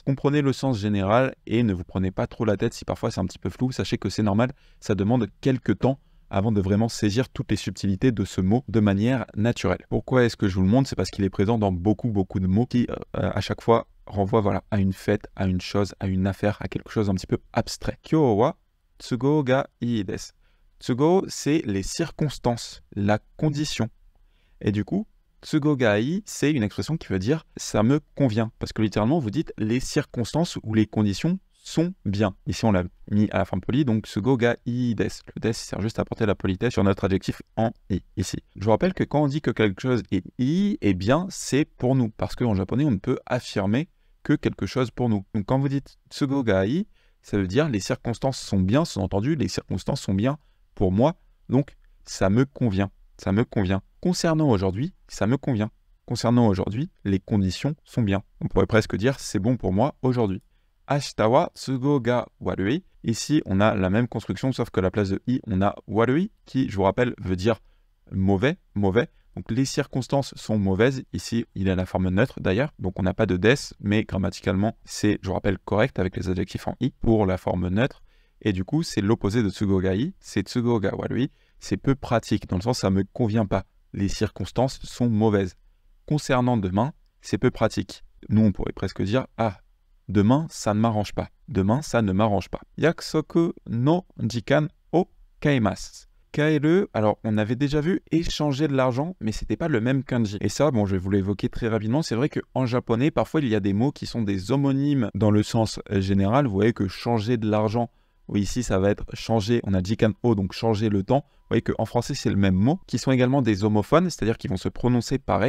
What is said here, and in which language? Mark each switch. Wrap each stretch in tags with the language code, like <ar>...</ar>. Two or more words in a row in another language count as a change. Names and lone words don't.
<fr>Comprenez le sens général et ne vous prenez pas trop la tête si parfois c'est un petit peu flou. Sachez que c'est normal, ça demande quelques temps avant de vraiment saisir toutes les subtilités de ce mot de manière naturelle. Pourquoi est-ce que je vous le montre? C'est parce qu'il est présent dans beaucoup de mots qui, à chaque fois, renvoient à une fête, à une chose, à une affaire, à quelque chose un petit peu abstrait.</fr> <ja>今日は都合がいいです.</ja> <fr>Tsugo, c'est les circonstances, la condition. Et du coup,</fr> <ja>都合がいい,</ja> <fr>c'est une expression qui veut dire « ça me convient ». Parce que littéralement, vous dites « les circonstances ou les conditions sont bien ». Ici, on l'a mis à la forme polie, donc</fr> <ja>都合がいいです.</ja> <fr>Le desu sert juste à apporter la politesse sur notre adjectif en i, ici. Je vous rappelle que quand on dit que quelque chose est i, eh bien, c'est pour nous. Parce qu'en japonais, on ne peut affirmer que quelque chose pour nous. Donc quand vous dites</fr> <ja>都合がいい,</ja> <fr>ça veut dire « les circonstances sont bien », sous-entendu, les circonstances sont bien pour moi, donc ça me convient. Ça me convient. Concernant aujourd'hui, ça me convient. Concernant aujourd'hui, les conditions sont bien. On pourrait presque dire c'est bon pour moi aujourd'hui.</fr> <ja>明日は都合が悪い.</ja> <fr>Ici, on a la même construction, sauf que à la place de i, on a warui, qui, je vous rappelle, veut dire mauvais, mauvais. Donc les circonstances sont mauvaises. Ici, il est à la forme neutre d'ailleurs. Donc on n'a pas de des, mais grammaticalement, c'est, je vous rappelle, correct avec les adjectifs en i pour la forme neutre. Et du coup, c'est l'opposé de</fr> <ja>都合がいい,</ja> <fr>c'est</fr> <ja>都合が悪い.</ja> <fr>C'est peu pratique, dans le sens ça ne me convient pas. Les circonstances sont mauvaises. concernant demain, c'est peu pratique. Nous, on pourrait presque dire « Ah, demain, ça ne m'arrange pas. Demain, ça ne m'arrange pas. »</fr> <ja>約束の時間を変えます.</ja> <fr>Kaeru, alors on avait déjà vu échanger de l'argent, mais c'était pas le même kanji. Et ça, bon, je vais vous l'évoquer très rapidement. C'est vrai qu'en japonais, parfois, il y a des mots qui sont des homonymes dans le sens général. Vous voyez que changer de l'argent, oui, ici, ça va être changer, on a</fr> <ja>時間を,</ja> <fr>donc changer le temps. Vous voyez qu'en français, c'est le même mot, qui sont également des homophones, c'est-à-dire qu'ils vont se prononcer pareil.</fr>